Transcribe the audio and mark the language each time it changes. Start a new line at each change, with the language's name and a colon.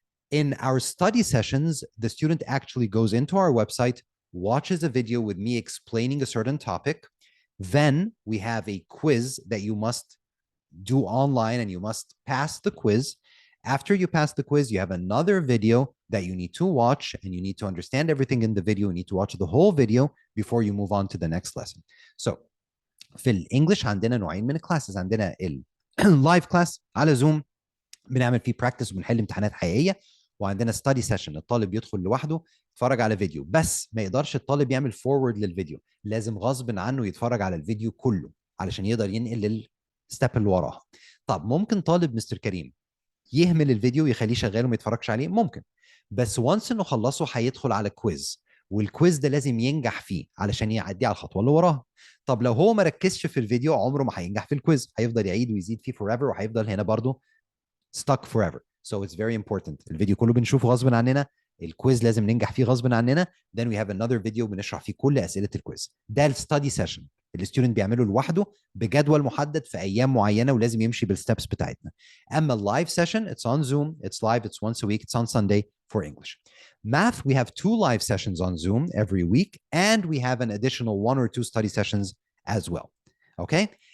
English: In our study sessions, the student actually goes into our website, watches a video with me explaining a certain topic. Then we have a quiz that you must do online and you must pass the quiz. After you pass the quiz, you have another video that you need to watch and you need to understand everything in the video. You need to watch the whole video before you move on to the next lesson.
Arabic: So في الانجليش عندنا نوعين من الكلاسز. عندنا اللايف كلاس على زوم بنعمل فيه براكتس وبنحل امتحانات حقيقيه, وعندنا ستادي سيشن الطالب يدخل لوحده يتفرج على فيديو, بس ما يقدرش الطالب يعمل فورورد للفيديو, لازم غصب عنه يتفرج على الفيديو كله علشان يقدر ينقل للستيب اللي وراها. طب ممكن طالب مستر كريم يهمل الفيديو يخليه شغال وما يتفرجش عليه؟ ممكن, بس وانس انه خلصه هيدخل على كويز, والكويز ده لازم ينجح فيه علشان يعدي على الخطوه اللي وراها. طب لو هو ما ركزش في الفيديو عمره ما هينجح في الكويز، هيفضل يعيد ويزيد فيه
English: forever
Arabic: وهيفضل هنا برضه
English: stuck forever. So it's very important.
Arabic: الفيديو كله بنشوفه غصب عننا، الكويز لازم ننجح فيه غصب عننا.
English: Then we have another video
Arabic: بنشرح فيه كل أسئلة الكويز. ده الستادي سيشن الستودنت بيعمله لوحده بجدول محدد في أيام معينة ولازم يمشي بالستبس بتاعتنا. أما اللايف سيشن
English: it's on Zoom, it's live, it's once a week, it's on Sunday for English. Math, we have 2 live sessions on Zoom every week, and we have an additional 1 or 2 study sessions as well. Okay?